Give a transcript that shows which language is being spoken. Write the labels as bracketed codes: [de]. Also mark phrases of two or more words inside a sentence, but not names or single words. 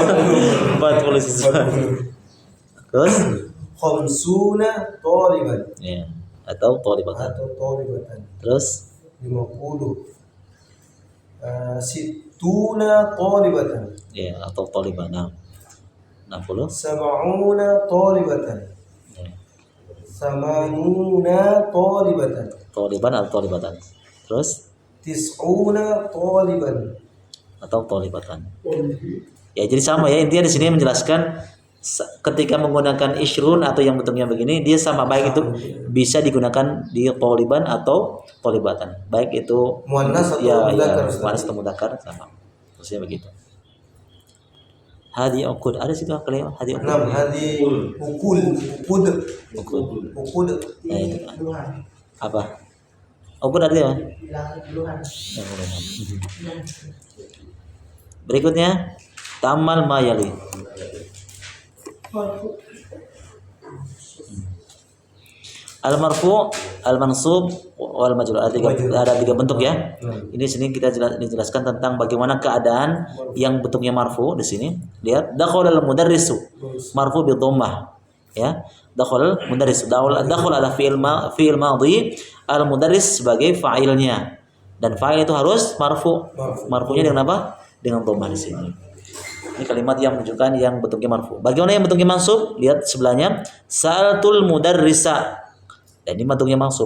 [id] 40 siswa. Terus? [ar] خمسون طالبا. [id] Ya, atau talibatan. Atau talibatan. Terus? [ar] 50. ستون طالبة. [id] Ya, atau taliban. Nah, 60. [ar] سبعون طالبة. [id] Ya. [ar] ثمانون طالبة. [id] Taliban atau talibatan. Terus? [ar] تسعون طالبا. [id] Atau talibatan. Ya, jadi sama ya, intinya di sini menjelaskan ketika menggunakan isyrun atau yang bentuknya begini, dia sama, baik itu bisa digunakan di taliban atau talibatan, baik itu Muannas atau ya, mudzakkar, ya Ustaz? muannas atau mudzakkar sama, maksudnya begitu. [ar] Hadi uqud, [id] ada situ kalimat [ar] hadi uqud. 6. هذه عقود. عقود. [id] Nah, itu kan. Apa? Uqud artinya apa? Bilangan puluhan. Berikutnya [ar] tamal mayali. المرفوع، المنصوب، والمجرور. [id] Ada tiga bentuk ya. Ini sini kita dijelaskan tentang bagaimana keadaan yang bentuknya marfu di sini. Lihat, [ar] دخل المدرس. مرفوع بضمة. Ya. دخل المدرس. دخل على فعل ماض، المدرس [id] sebagai fa'ilnya. Dan fa'il itu harus marfu. Marfunya dengan apa? Dengan dhammah di sini. Ini kalimat yang menunjukkan yang bentuknya marfu. Bagaimana yang bentuknya mansub? Lihat sebelahnya, [ar] sa'altul mudarrisa. [id] Dan ini bentuknya mansub.